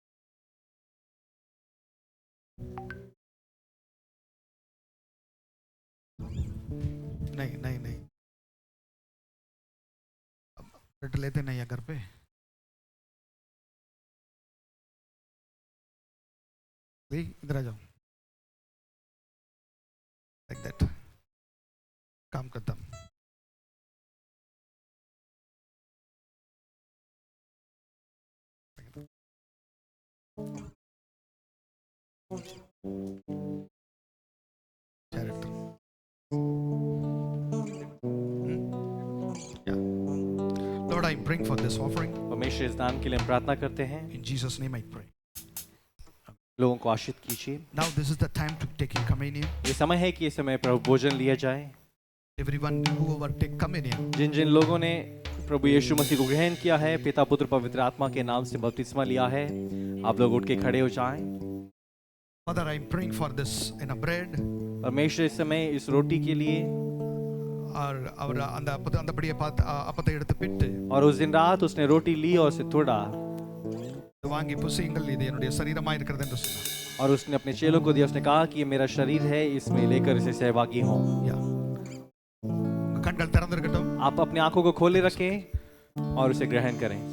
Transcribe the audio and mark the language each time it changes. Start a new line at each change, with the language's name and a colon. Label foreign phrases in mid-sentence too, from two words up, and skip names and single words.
Hindi: नहीं नहीं नहीं, अब लेते नहीं है घर पे. इधर आ जाओ.
English: like that.
Hindi: काम करता हूँ.
English: Character. Yeah. Lord, I bring for this offering.
Hindi: परमेश्वर इस दान के लिए हम प्रार्थना करते हैं।
English: In Jesus' name I pray.
Hindi: लोगों को आशीष कीजिए।
English: Now this is the time to take in communion.
Hindi: ये समय है कि इस समय प्रभु भोजन लिया जाए।
English: Everyone whoever take communion.
Hindi: जिन जिन लोगों ने प्रभु यीशु मसीह को ग्रहण किया है, पिता पुत्र पवित्र आत्मा के नाम से बपतिस्मा लिया है, आप लोग उठ के खड़े हो जाएं।
English: Father, I am praying for this in a bread.
Hindi: परमेश्वर इस समय इस रोटी के लिए
Tamil: और अंदपड़िए அப்பத்தை எடுத்து பிட்டு
Hindi: और उस दिन रात उसने रोटी ली और उसे तोड़ा
Tamil: வாங்கி புசியுங்கள் இது என்னுடைய சரீரமாய் இருக்கிறது என்று சொன்னார்.
Hindi: और उसने अपने चेलों को दिया। उसने कहा कि ये मेरा शरीर है, इसमें लेकर इसे सहभागी हो।
Tamil: கண்கள் திறந்திருக்கட்டும்.
Hindi: आप अपने आंखों को खोले रखें और उसे ग्रहण करें।